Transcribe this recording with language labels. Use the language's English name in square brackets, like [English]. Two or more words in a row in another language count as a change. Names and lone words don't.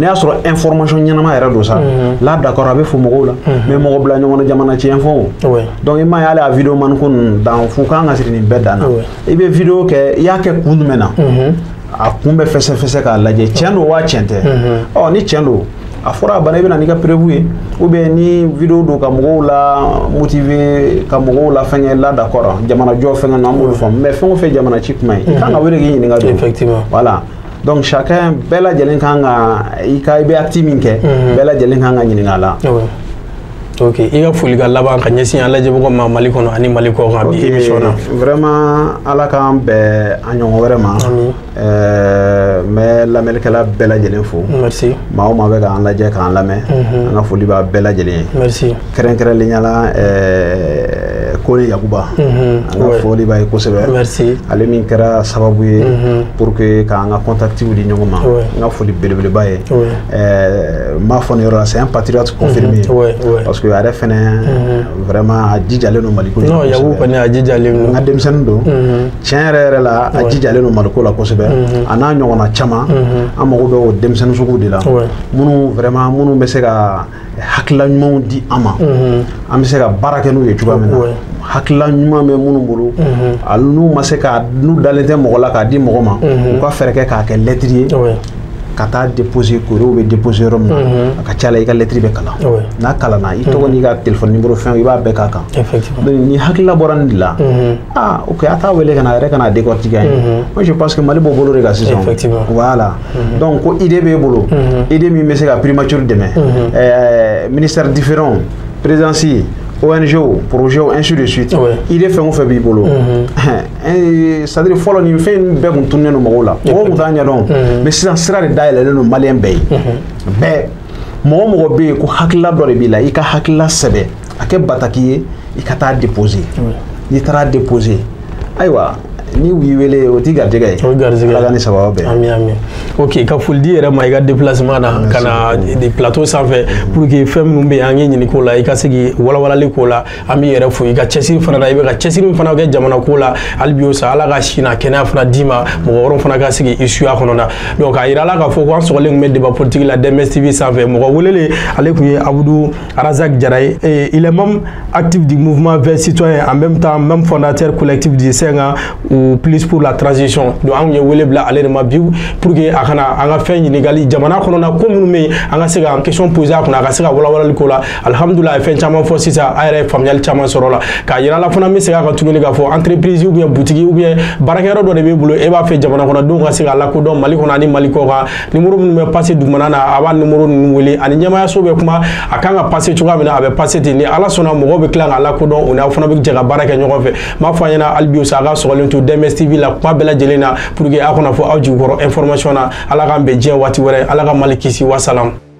[Bambara] y'a sɔrɔ information ɲɛnama yɛrɛ don sa là d'accord a bɛ fɔ mɔgɔw la mais mɔgɔ bila ɲɔgɔn na jamana tiɲɛ fɔ donc i m'a ye hali a vidéo man ko ninnu dan f'u kan ka siri nin bɛɛ dan na i bɛ vidéo kɛ i y'a kɛ kun jumɛn na a kun bɛ fɛsɛ k'a lajɛ tiɲɛ don wa tiɲɛ tɛ ɔ ni tiɲɛ don a fɔra a bana i bɛ na n'i ka preuve ye [French] ou bien [Bambara] ni vidéo don ka mɔgɔw la motiver ka mɔgɔw la fɛngɛ là d'accord jamana jɔ fɛngɛ na an b'olu faamu mais fɛn o fɛn jamana ci kuma ye i kan ka wele k'i ɲininka don effectivement [French] voilà donc chacun [Bambara] bɛɛ lajɛlen kan ka i bɛ acte min kɛ bɛɛ lajɛlen kan ka ɲininka a la ok i ka foli ka laban ka ɲɛsin an lajɛbagaw ma Mali kɔnɔ ani Mali kɔ kan bi émission na vraiment ala k'an bɛn a ɲɔgɔn wɛrɛ ma n bɛ lamɛnnikɛla bɛɛ lajɛlen fo merci maa o maa bɛ k'an lajɛ k'an lamɛn an ka foli b'a bɛɛ lajɛlen ye merci kɛrɛnkɛrɛnnenya la Kone Yakuba an ka foli b'a ye kosɛbɛ merci ale min kɛra sababu ye [French] pour que [Bambara] k'an ka contactiw di ɲɔgɔn ma n ka foli belebeleba ye n b'a fɔ nin yɔrɔ la [French] c'est un patriote confirmé parce que [Bambara] a yɛrɛ fɛnɛ vraiment a jijalen don Maliko la non Yakuba kɔni a jijalen don n ka denmisɛnnin don tiɲɛ yɛrɛ yɛrɛ la a jijalen don Maliko la kosɛbɛ a n'a ɲɔgɔnna caman an mago bɛ o denmisɛnnin sugu de la minnu vraiment minnu bɛ se ka hakilila ɲumanw di an ma an bɛ se ka baara kɛ n'u ye cogoya min na hakilila ɲuman bɛ minnu bolo n'u ma se ka n'u dalen tɛ mɔgɔ la k'a di mɔgɔ ma u ka fɛɛrɛ kɛ k'a kɛ lettre ye ka taa [French] déposer courrier [Bambara] bɛ déposer yɔrɔ min na a ka ca la i ka lettre bɛ kalan n'a kalanna i tɔgɔ n'i ka [French] téléphone numéro [Bambara] fɛn i b'a bɛɛ k'a kan donc ni hakilila bɔra nin de la ok a t'a wele ka na a yɛrɛ ka na décortiquer [French] moi je pense que [Bambara] Mali b'o bolo de kan sisan [French] voilà donc [Bambara] ko idée b'e bolo idée min bɛ se ka primature dɛmɛ [French] ministère différent présidence ONG projet ainsi de suite [Bambara] idée fɛn o fɛn b'i bolo c'est-à-dire fɔlɔ nin fɛn bɛɛ kun tunnen don mɔgɔw la mɔgɔw kun t'a ɲɛdɔn mais sisan sira de dayɛlɛlen don maliyɛn bɛɛ ye bɛɛ mɔgɔ o mɔgɔ bɛ yen ko hakilila dɔ de b'i la i ka hakilila sɛbɛ a kɛ bataki ye i ka taa déposer n'i taara déposer ayiwa ni y'i wele o t'i garijɛgɛ ye Ala ka ni sababa bɛn ami ok ka foli di yɛrɛ ma i ka déplacement na ka na plateau sanfɛ [French] pour que [Bambara] fɛn minnu bɛ yen an ye ɲini k'o la i ka se k'i walawalali k'o la an b'i yɛrɛ fo i ka cɛsiri fana na i bɛ ka cɛsiri min fana kɛ jamana ko la hali bi o sa Ala ka si n'a kɛnɛya fana d'i ma mɔgɔ wɛrɛw fana ka se k'i suya kɔnɔ na donc a yira la k'a fɔ ko an sɔgɔlen tun bɛ [French] débat politique [Bambara] la DMS TV sanfɛ mɔgɔ welelen ale tun ye Abdou Razak Jara ye [French] il est membre actif du mouvement Vert Citoyen en même temps même fondateur collectif du Senga ou plus pour la transition [Bambara] donc an ye wele bila ale de ma bi [French] pour que [Bambara] a kana an ka fɛn ɲininkali jamana kɔnɔ na ko minnu bɛ yen an ka se ka [French] question poser [Bambara] a kunna a ka se ka walawalali ko la alhamdulillah a ye fɛn caman fɔ sisan a yɛrɛ ye faamuyali caman sɔrɔ la k'a yira la fana n bɛ segin a kan tuguni k'a fɔ [French] entreprise ou bien boutique ou bien [Bambara] baarakɛyɔrɔ dɔ de b'e bolo e b'a fɛ jamana kɔnɔdenw ka se k'a lakodɔn Mali kɔnɔ ani Mali kɔ kan numéro minnu bɛ passer dugumana na a b'a numéro ninnu wele ani ɲɛmaayaso bɛ kuma a kan ka passer cogoya min na a bɛ passer ten ni Ala sɔnna mɔgɔw bɛ tila k'a lakodɔn o ni aw fana bɛ jɛ ka baara kɛ ɲɔgɔn fɛ n b'a fɔ a ɲɛna hali bi o sa a ka sɔgɔlen to DMS TV la kuma bɛɛ lajɛlen na [French] pour que [Bambara] a kana fɔ aw jigikɔrɔ information na Ala k'an bɛn diɲɛ waati wɛrɛ Ala ka Mali kisi wa salam